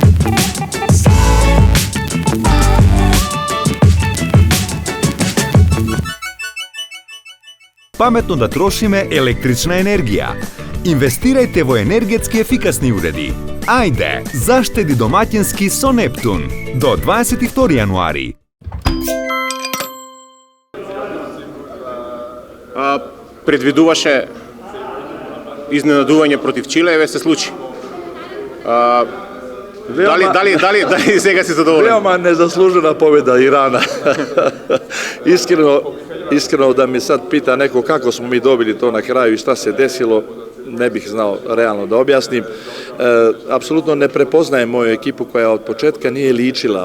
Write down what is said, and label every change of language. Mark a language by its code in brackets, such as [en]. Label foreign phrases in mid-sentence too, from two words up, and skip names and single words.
[mk] Паметно да трошиме електрична енергија. Инвестирајте во енергетски ефикасни уреди. Ајде, заштеди домаќински со Нептун. До 22. јануари. Предвидуваше изненадување против Чиле, еве се случи. Дали сега си задоволен? [bs] Veoma nezaslužena pobjeda Irana. Iskreno da mi sad pita neko kako smo mi dobili to na kraju i šta se desilo, ne bih znao realno da objasnim. Apsolutno ne prepoznajem moju ekipu koja od početka nije ličila.